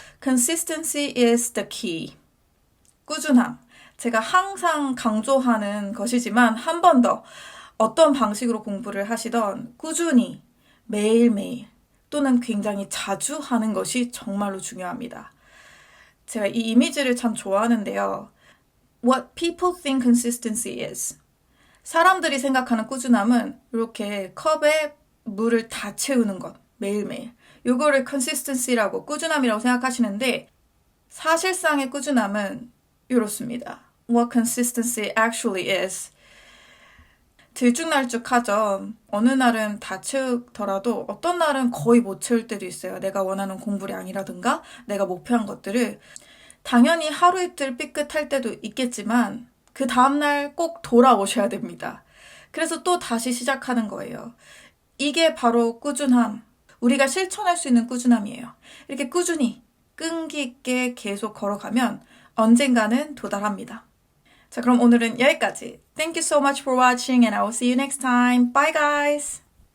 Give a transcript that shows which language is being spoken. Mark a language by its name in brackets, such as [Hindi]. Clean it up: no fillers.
[English] Consistency is the key. [Korean] 꾸준함. 제가 항상 강조하는 것이지만 한 번 더 어떤 방식으로 공부를 하시던 꾸준히 매일매일 또는 굉장히 자주 하는 것이 정말로 중요합니다. 제가 이 이미지를 참 좋아하는데요. [English] What people think consistency is. [Korean] 사람들이 생각하는 꾸준함은 이렇게 컵에 물을 다 채우는 것, 매일매일. 요거를 consistency라고, 꾸준함이라고 생각하시는데 사실상의 꾸준함은 이렇습니다. [English] What consistency actually is. [Korean] 들쭉날쭉하죠. 어느 날은 다 채우더라도 어떤 날은 거의 못 채울 때도 있어요. 내가 원하는 공부량이라든가 내가 목표한 것들을. 당연히 하루 이틀 삐끗할 때도 있겠지만 그 다음날 꼭 돌아오셔야 됩니다. 그래서 또 다시 시작하는 거예요. 이게 바로 꾸준함. 우리가 실천할 수 있는 꾸준함이에요. 이렇게 꾸준히 끈기 있게 계속 걸어가면 언젠가는 도달합니다. 자, 그럼 오늘은 여기까지. [English] Thank you so much for watching and I will see you next time. Bye guys!